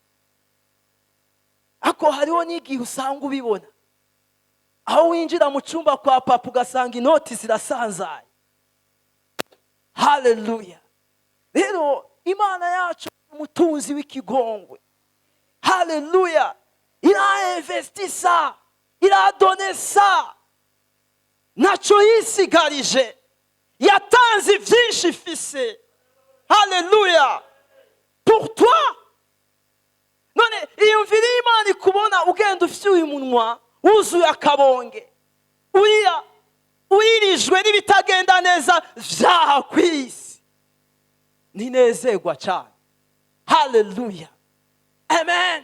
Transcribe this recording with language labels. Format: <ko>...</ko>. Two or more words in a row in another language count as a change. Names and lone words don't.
<rn>Ako hariho n'igihe usanga ubibona aho winjira mu cyumba kwa papa ugasanga inoti zirasanzaye. Haleluya. Rero Imana yacu umutunzi w'ikigongwe. Haleluya.</rn> <fr>Il a investi ça, il a donné ça,</fr> <rn>ntacyo yisigarije, yatanze byinshi ifise. Haleluya.</rn> <fr>Pour toi.</fr> <rn>None iyumvira Imana ikubona ugenda ufite uyu munwa wuzuye akabonge, uyirijwe n'ibitagenda neza vyaha kw'isi, ninezerwa cyane. Haleluya. Amen.</rn>